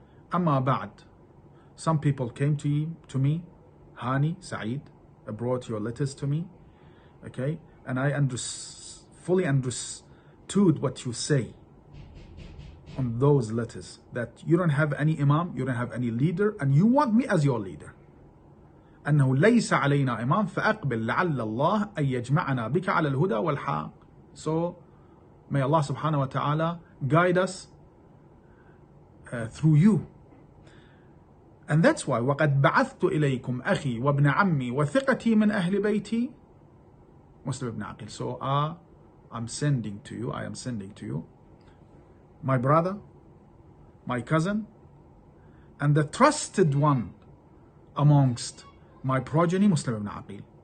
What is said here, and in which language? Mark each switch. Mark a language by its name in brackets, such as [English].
[English] Amma ba'd, some people came to me, Hani, Sa'id, brought your letters to me, okay? And I fully understood what you say on those letters, that you don't have any imam, you don't have any leader, and you want me as your leader. [Arabic] أنه ليس علينا إمام فأقبل لعل الله أن يجمعنا بك على الهدى والحق. [English] So may Allah subhanahu wa ta'ala guide us through you. And that's why [Arabic] وقد بعثت إليكم أخي وابن عمي وثقتي من أهل بيتي Muslim ibn Aqil. [English] So I am sending to you my brother, my cousin, and the trusted one amongst my progeny, Muslim ibn Aqil.